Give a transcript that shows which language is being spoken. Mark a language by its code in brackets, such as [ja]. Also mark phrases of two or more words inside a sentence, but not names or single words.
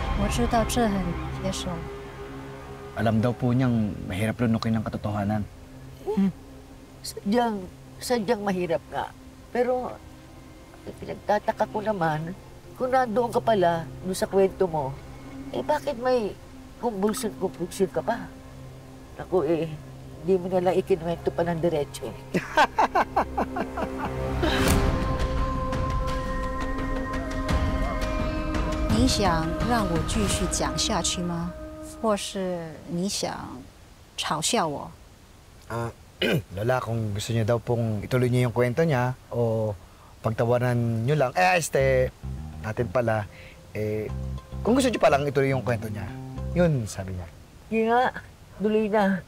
[zh] 知道这很接受。 [tl] Alam daw po niyang mahirap lunukin ang katotohanan. Sadyang mahirap nga. Pero pinagtataka ko naman, kung nandoon ka pala doon sa kwento mo, bakit may kumbulsyon ka pa? Naku hindi mo nalang ikinuwento pa ng diretso. [zh] 你想让我继续讲下去吗？或是你想嘲笑我？ [tl] Lola, kung gusto niyo daw pong ituloy niyo yung kwento niya o pagtawanan niyo lang, natin pala, kung gusto niyo palang ituloy yung kwento niya, yun, sabi niya. Hindi nga, tuloy na.